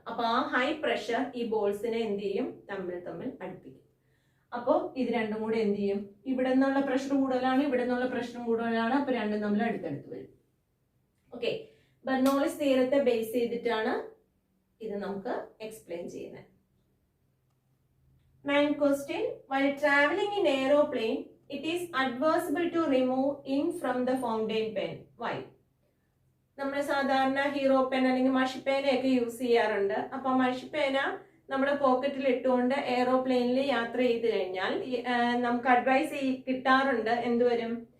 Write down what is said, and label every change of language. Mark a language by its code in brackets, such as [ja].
[ml] അപ്പൊ ആ high pressure ഈ ബോൾസിനെ എന്ത് ചെയ്യും? തമ്മിൽ അടുപ്പിക്കും. അപ്പോൾ ഇത് രണ്ടും കൂടെ എന്ത് ചെയ്യും? ഇവിടെ നിന്നുള്ള പ്രഷർ കൂടുതലാണ്, ഇവിടെ നിന്നുള്ള പ്രഷറും കൂടുതലാണ്. അപ്പൊ രണ്ടും തമ്മിൽ അടുത്തടുത്ത് വരും. ഓക്കെ, ബെർണോളിസ് തിയറത്തെ ബേസ് ചെയ്തിട്ടാണ് ഇത് നമുക്ക് എക്സ്പ്ലെയിൻ ചെയ്യുന്നത്. [en] 9th question. While traveling in aeroplane, it is advisable to remove ink from the fountain pen. Why? [ml] നമ്മൾ സാധാരണ ഹീറോ പെൻ അല്ലെങ്കിൽ മഷിപ്പേനയൊക്കെ യൂസ് ചെയ്യാറുണ്ട്. അപ്പൊ മഷിപ്പേന നമ്മുടെ പോക്കറ്റിൽ ഇട്ടുകൊണ്ട് എയറോപ്ലെയിനിൽ യാത്ര ചെയ്ത് കഴിഞ്ഞാൽ നമുക്ക് അഡ്വൈസ് കിട്ടാറുണ്ട്. എന്തുവരും?